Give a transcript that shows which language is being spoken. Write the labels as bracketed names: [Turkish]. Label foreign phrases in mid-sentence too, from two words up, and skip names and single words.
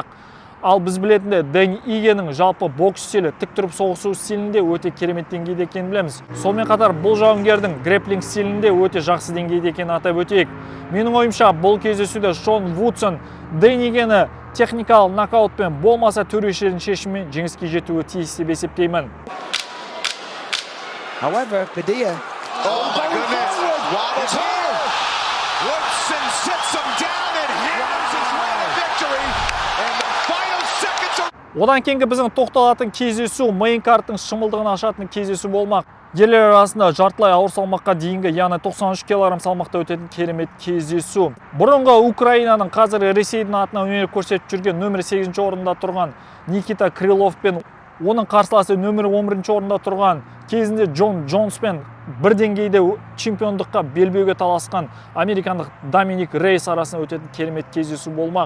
[Kazakh] Ал біз білетінде Дэн Игенің жалпы бокс стилі, тік тұрып соғысу стилінде өте керемет деңгейде екенін білеміз. Сонымен қатар бұл жауынгердің грэпплинг стилінде өте жақсы деңгейде екенін атап өтейік. Менің ойымша бұл кездесуде Шон Вудсон Дэн Игені техникалық нокаутпен болмаса төрешілердің шешімімен жеңіске жетуі тиіс деп есептеймін. [English] However, Padilla. Oh my goodness. Woodson sits him down and hammers his way to victory. [Kazakh] Одан кейінгі біздің тоқталатын кездесу мейн-карттың шымылдығын ашатын кездесу болмақ. Ерлер арасында жартылай ауыр салмаққа дейінгі, яғни 93 кг салмақта өтетін керемет кездесу. Бұрынғы Украинаның, қазір Ресейдің атына өнер көрсетіп жүрген нөмір 8 орында тұрған Никита Крылов пен оның қарсыласы нөмір 11 орында тұрған кезінде Джон Джонспен бір деңгейде чемпиондыққа белбеуге таласқан американдық Доминик Рейс арасында өтетін керемет кездесу болмақ.